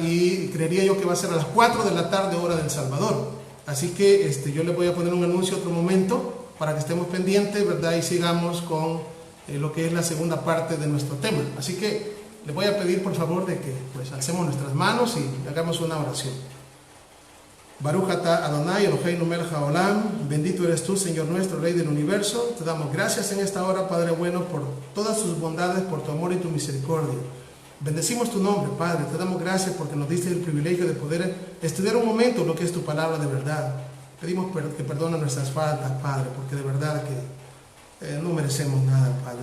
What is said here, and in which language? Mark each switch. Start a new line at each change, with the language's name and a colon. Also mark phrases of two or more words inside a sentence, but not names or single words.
Spanish: Y creería yo que va a ser a las 4 de la tarde, hora del Salvador. Así que yo les voy a poner un anuncio otro momento para que estemos pendientes, ¿verdad? Y sigamos con lo que es la segunda parte de nuestro tema. Así que les voy a pedir por favor de que pues alcemos nuestras manos y hagamos una oración.
Hebrew: ברוך אתה אדני אלהינו מלך העולם,
Spanish: bendito eres tú, Señor nuestro, Rey del universo. Te damos gracias en esta hora, Padre bueno, por todas tus bondades, por tu amor y tu misericordia. Bendecimos tu nombre, Padre. Te damos gracias porque nos diste el privilegio de poder estudiar un momento lo que es tu palabra de verdad. Pedimos que perdone nuestras faltas, Padre, porque de verdad que no merecemos nada, Padre.